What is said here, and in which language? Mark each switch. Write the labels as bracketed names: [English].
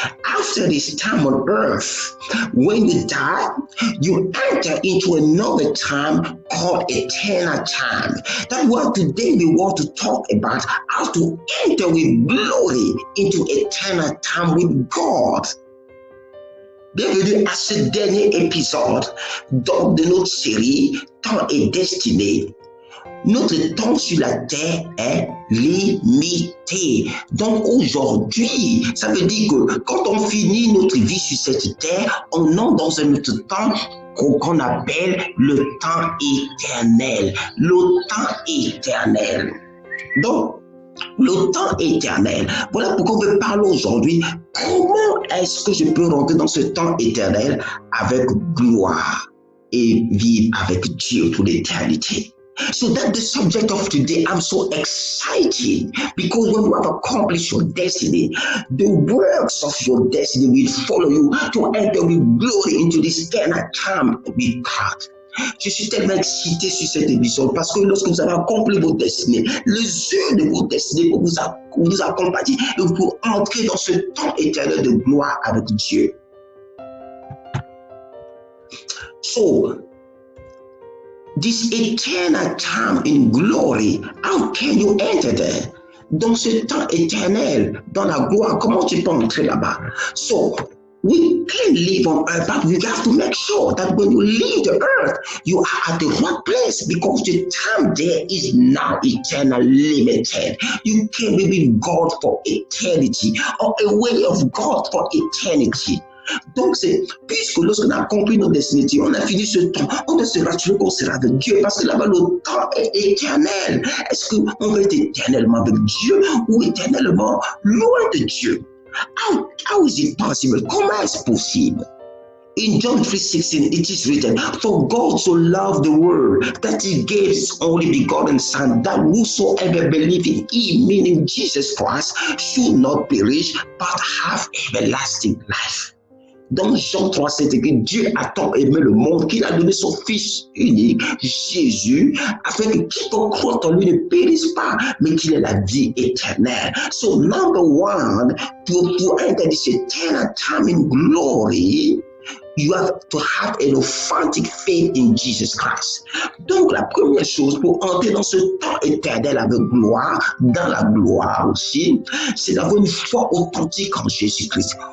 [English] After this time on earth, when you die, you enter into another time called eternal time. That's what today we want to talk about, how to enter with glory into eternal time with God. [French] Bienvenue à ce dernier épisode donc de notre série Temps et Destinée. Notre temps sur la terre est limité. Donc aujourd'hui, ça veut dire que quand on finit notre vie sur cette terre, on entre dans un autre temps qu'on appelle le temps éternel. Le temps éternel. Donc, le temps éternel. Voilà pourquoi on veut parler aujourd'hui. Comment est-ce que je peux rentrer dans ce temps éternel avec gloire et vivre avec Dieu pour l'éternité? [English] So that's the subject of today. I'm so excited because when you have accomplished your destiny, the works of your destiny will follow you to enter with glory into this eternal time with God. [French] Je suis tellement excité sur cette émission parce que lorsque vous avez accompli votre destinée, les œuvres de votre destinée pour vous accompagner et pour entrer dans ce temps éternel de gloire avec Dieu. [English] So, this eternal time in glory, how can you enter there? [French] Dans ce temps éternel, dans la gloire, comment tu peux entrer là-bas? [English] So, we can live on earth, but we have to make sure that when you leave the earth, you are at the right place because the time there is now eternal, limited. You can't be with God for eternity or away of God for eternity. [French] Donc, c'est puisque lorsqu'on a compris notre destinée, on a fini ce temps, on doit se rassurer qu'on sera avec Dieu parce que là-bas, le temps est éternel. Est-ce qu'on va être éternellement avec Dieu ou éternellement loin de Dieu? [English] How is it possible? [French] Comment est-ce possible? [English] In John 3:16, it is written, "For God so loved the world that he gave his only begotten Son, that whosoever believe in him," meaning Jesus Christ, "should not perish, but have everlasting life." [French] Dans Jean 3, c'est écrit, Dieu a tant aimé le monde qu'il a donné son Fils unique, Jésus, afin que quiconque croit en lui ne périsse pas, mais qu'il ait la vie éternelle. [English] So, number one, to enter this eternal time in glory, you have to have an authentic faith in Jesus Christ. [French] Donc, la première chose pour entrer dans ce temps éternel avec gloire, dans la gloire aussi, c'est d'avoir une foi authentique en Jésus-Christ.